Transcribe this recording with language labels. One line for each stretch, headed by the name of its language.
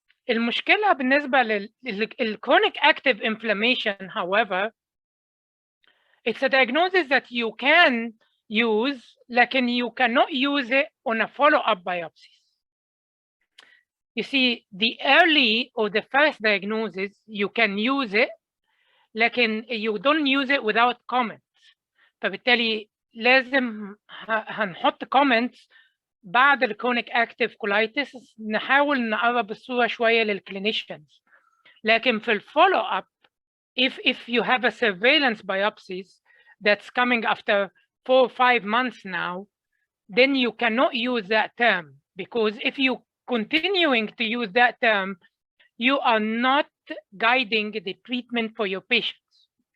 Arabic: المشكلة بالنسبة
English: chronic active inflammation, however, it's a diagnosis that you can use,
Arabic: لكن
English: you cannot use it on a follow-up biopsy. You see, the early or the first diagnosis, you can use it,
Arabic: لكن
English: you don't use it without comments.
Arabic: فبالتالي لازم هنحط comments بعد الchronic active colitis نحاول نقرب الصورة شوية للclinicians. لكن في
English: الfollow up, if you have a surveillance biopsies that's coming after 4 or 5 months now, then you cannot use that term, because if you continuing to use that term, you are not guiding the treatment for your patients.